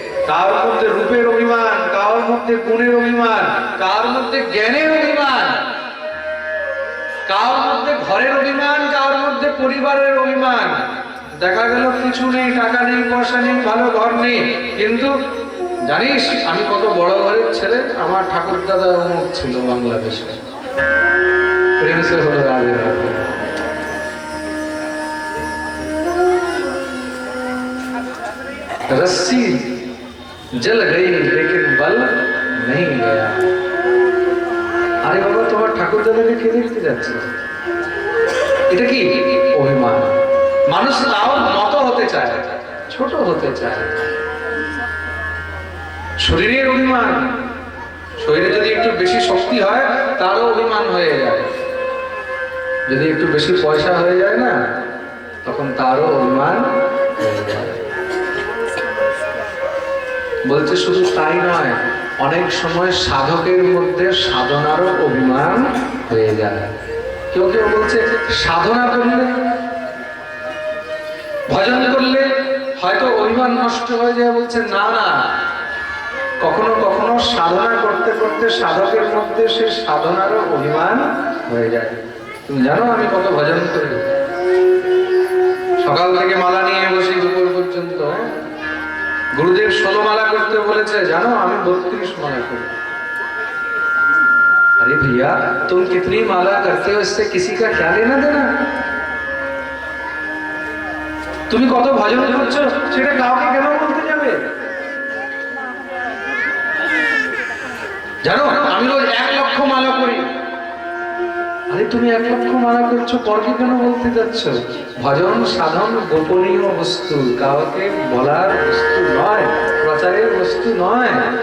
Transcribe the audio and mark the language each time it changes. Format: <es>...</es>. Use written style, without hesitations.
<bn>কার মধ্যে রূপের অভিমান, কার মধ্যে গুণের অভিমান, কার মধ্যে জ্ঞানের অভিমান, কার মধ্যে ঘরের অভিমান, কার মধ্যে পরিবারের অভিমান। দেখা গেল কিছু নেই, টাকা নেই, পয়সা নেই, ভালো ঘর নেই, কিন্তু জানিস আমি কত বড় ঘরের ছেলে, আমার ঠাকুর দাদা অমুক ছিল বাংলাদেশে, প্রেমসে হলো রাধে রাধে।</bn> <hi>रस्सी जल गई लेकिन बल नहीं गया।</hi> <bn>আরে বাবা, তোমার ঠাকুর দাদাকে কে দেখতে যাচ্ছে? এটা কি অভিমান? মানুষ তাও নত হতে চায়, ছোট হতে চায়। শরীরের অভিমান, শরীরে যদি একটু বেশি শক্তি হয় তারও অভিমান হয়ে যায়। যদি একটু বেশি পয়সা হয়ে যায় না, তখন তারও অভিমান হয়ে যায়। বলছে শুধু তাই নয়, অনেক সময় সাধকের মধ্যে সাধনারও অভিমান হয়ে যায়। কেউ কেউ বলছে সাধনা করলে, ভজন করলে হয়তো অভিমান নষ্ট হয়ে যায়। বলছে না না, কখনো কখনো সাধনা করতে করতে সাধকের মধ্যে সে সাধনারও অভিমান হয়ে যায়। তুমি জানো আমি কত ভজন করি, সকাল থেকে মালা নিয়ে বসে দুপুর পর্যন্ত।</bn> <hi>गुरुदेव 16 माला करते बोले, जानो हमें 32 माला करो। अरे भैया तुम कितनी माला करते हो, इससे किसी का क्या लेना देना?</hi> <bn>তুমি কত ভজন করছো সেটা কাউকে কেন বলতে যাবে? জানো আমি রোজ 1 লক্ষ মালা করি। আরে তুমি 1 লক্ষ মালা করছো, পরকে কেন বলতে যাচ্ছ? ভজন সাধন গোপনীয় বস্তু, কাউকে বলার বস্তু নয়, প্রচারের বস্তু নয়।</bn>